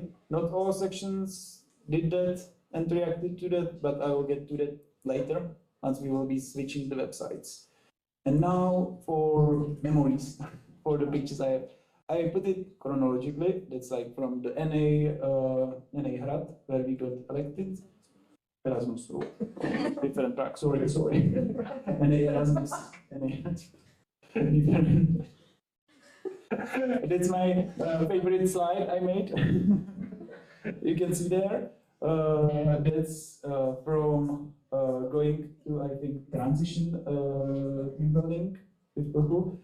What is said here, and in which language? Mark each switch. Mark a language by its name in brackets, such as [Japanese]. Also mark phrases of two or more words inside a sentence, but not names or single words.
[English] Not all sections did that and reacted to that, but I will get to that later once we will be switching the websites. And now for memories, for the pictures I have. I put it chronologically. That's like from the NA Hrad, where we got elected. Erasmus, so different track. Sorry. NA Erasmus. NA. Different. That's my favorite slide I made. You can see there. That's from going to, I think, transition team building with Baku.